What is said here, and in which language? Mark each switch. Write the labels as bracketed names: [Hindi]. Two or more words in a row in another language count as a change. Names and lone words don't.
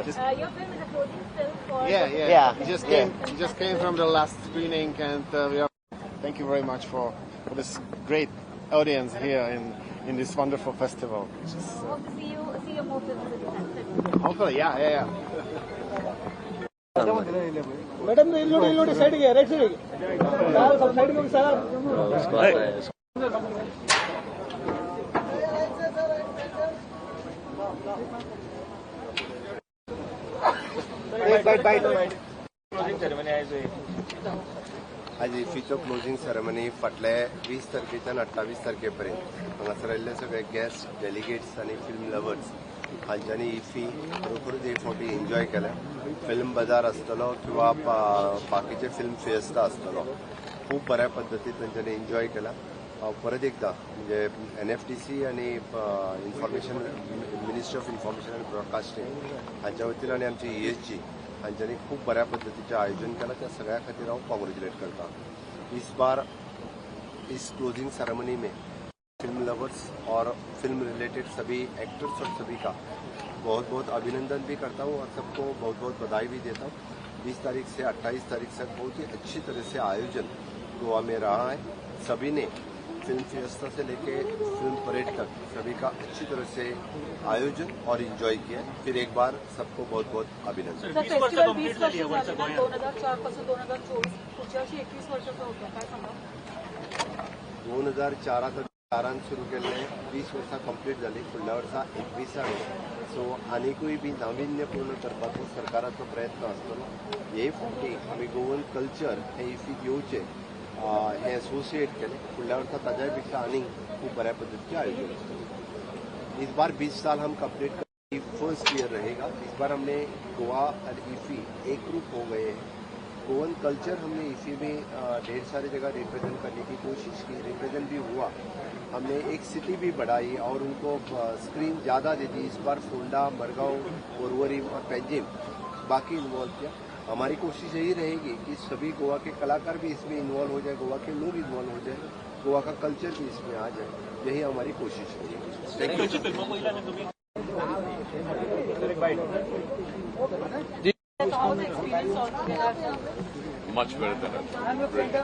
[English] Your film is a closing film for. Yeah. We just came from the last screening, and thank you very much for this great audience here in this wonderful festival. Hope to see your more films in the Hopefully, yeah. [Hindi] मैडम इल्लोडी साइड गया [English] right side sir [Hindi] सब साइड में सर [Konkani] आज इफ्फीचो [English] closing ceremony [Konkani] फाटले 20 तारखेच्यान 28 तारखेपर्यंत हांगासर आयिल्ले सगळे [English] guest delegates [Konkani] आनी [English] film lovers [Konkani] हांच्यांनी इफ्फी खरोखरूच हे फावटी एन्जॉय केले. फिल्म बाजार आसतलो किंवा बाकीचे फिल्म फेस्टा आसतलो, खूब बऱ्या पद्दतीन तांच्यांनी एन्जॉय केला. परत एकदा म्हणजे NFTC आणि [English] information ministry of information and broadcasting [Konkani] हांच्या वतीन आनी आमची ESG हांच्यांनी खूब बऱ्या पद्दतीचें आयोजन केलां. त्या सगळ्या खातीर हांव कॉंग्रेच्युलेट करता. [Hindi] इस बार इस [English] closing ceremony [Hindi] में [English] film lovers [Hindi] और [English] film related [Hindi] सभी एक्टर्स और सभी का बहुत बहुत अभिनंदन भी करता हूँ और सबको बहुत बहुत बधाई भी देता हूँ. 20 तारीख से 28 तारीख तक बहुत ही अच्छी तरह से आयोजन गोवा में रहा है. सभी ने फिल्म फिएस्टा से लेके फिल्म परेड तक सभी का अच्छी तरह से आयोजन और एंजॉय किया. फिर एक बार सबको बहुत बहुत अभिनंदन. [Konkani] 2004 आता शारान सुरू केल्ले 20 वर्सां कंप्लीट जाली. फुडल्या वर्सा 21 सो आनीकूय बी नाविन्यपूर्ण करपाचो सरकाराचो प्रयत्न आसतलो. हे फावटी आमी [English] Goan culture [Konkani] हे इफ्फी घेवचे हे एसोसिएट केले. फुडल्या वर्सा ताज्याय पेक्षा आनीक खूब बऱ्या पद्धतीचे आयोजन आसतले. [Hindi] इस बार 20 साल हम कंप्लीट कर [English] first year [Hindi] रहेगा. इस बार हमने गोवा और इफ्फी एक रूप हो गए हैं. [English] Goan culture [Hindi] हमने इफ्फी में ढेर सारी जगह रिप्रेजेंट करने की कोशिश की, रिप्रेजेंट भी हुआ. हमने एक सिटी भी बढ़ाई और उनको स्क्रीन ज़्यादा दे दी. इस बार फोंडा, मरगांव, पोरवरी और पेंजिम बाकी इन्वॉल्व किया. हमारी कोशिश यही रहेगी कि सभी गोवा के कलाकार भी इसमें इन्वॉल्व हो जाए, गोवा के लोग इन्वॉल्व हो जाए, गोवा का कल्चर भी इसमें आ जाए. यही हमारी कोशिश रहेगी. [English] much better.